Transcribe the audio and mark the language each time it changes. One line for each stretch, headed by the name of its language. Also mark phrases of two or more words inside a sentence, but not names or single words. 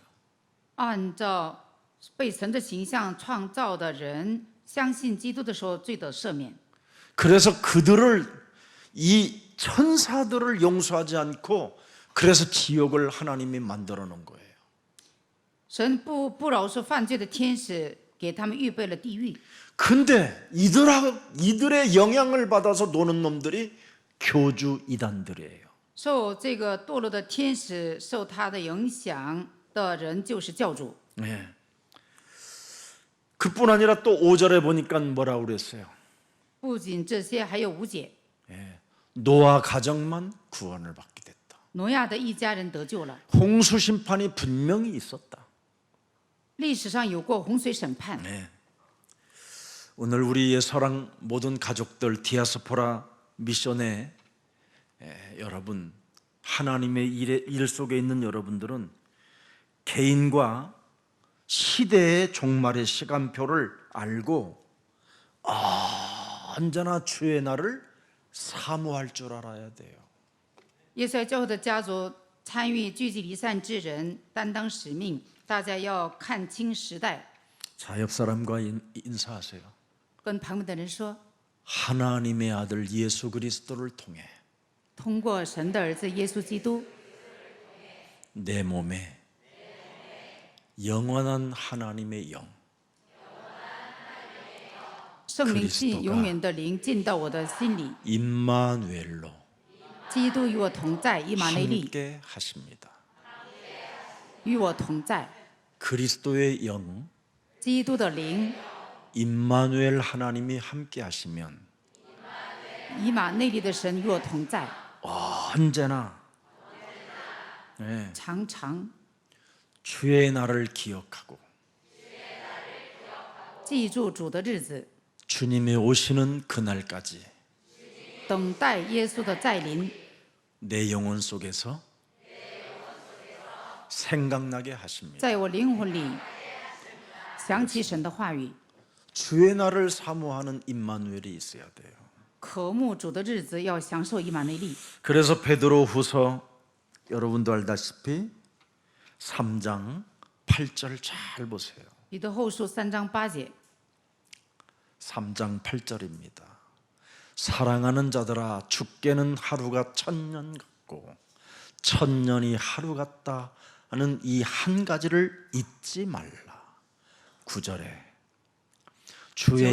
Chinese: 按照被神的形象创造的人，相信基督的时候，罪得赦免。
Korean: 그래서 그들을 이 천사들을 용서하지 않고 그래서 지옥을 하나님이 만들어 놓은 거예요.
Chinese: 神不饶恕犯罪的天使，给他们预备了地狱。
Korean: 근데 이들의 영향을 받아서 노는 놈들이 교주 이단들이에요.
Chinese: 受这个堕落的天使受他的影响的人就是教主。
Korean: 네. 그뿐 아니라 또 5절에 보니까 뭐라고 그랬어요?
Chinese: 不仅这些，还有5节，
Korean: 노아 가정만 구원을 받게 됐다.
Chinese: 挪亚的一家人得救了。
Korean: 홍수 심판이 분명히 있었다.
Chinese: 历史上有过洪水审判。
Korean: 네. 오늘 우리의 사랑 모든 가족들 디아스포라 미션에 여러분 하나님의 일 속에 있는 여러분들은 개인과 시대의 종말의 시간표를 알고 언제나 주의 날을 사모할 줄 알아야 돼요.
Chinese: 耶稣教会的家族参与聚集离散之人，担当使命。大家要看清时代，
Korean: 자, 옆 사람과 인사하세요.
Chinese: 跟旁边的人说，
Korean: 하나님의 아들 예수 그리스도를 통해
Chinese: 通过神的儿子耶稣基督，
Korean: 내 몸에 영원한 하나님의 영
Chinese: 圣灵
Korean: 그리스도가
Chinese: 永远的灵进到我的心里，
Korean: 임마누엘로
Chinese: 基督与我同在，以马内利
Korean: 함께 하십니다.
Chinese: 与我同在，
Korean: 그리스도의 영
Chinese: 基督的灵
Korean: 임마누엘 하나님이 함께 하시면
Chinese: 以马内利的神与我同在，
Korean: 언제나 네,
Chinese: 常常
Korean: 주의 날을 기억하고
Chinese: 记住主的日子，
Korean: 주님이 오시는 그날까지
Chinese: 等待耶稣的再临，
Korean: 내 영혼 속에서 생각나게 하십니다.
Chinese: 在我灵魂里想起神的话语，
Korean: 주의 날을 사모하는 임마누엘이 있어야 돼요.
Chinese: 渴慕主的日子要享受以马内利。
Korean: 그래서 베드로후서 여러분도 알다시피 3장 8절 잘 보세요.
Chinese: 彼得后书3章8节，
Korean: 3장 8절입니다. 사랑하는 자들아 죽게는 하루가 1000년 같고 1000년이 하루 같다 하는 이 한 가지를 잊지 말라. 9절에 주의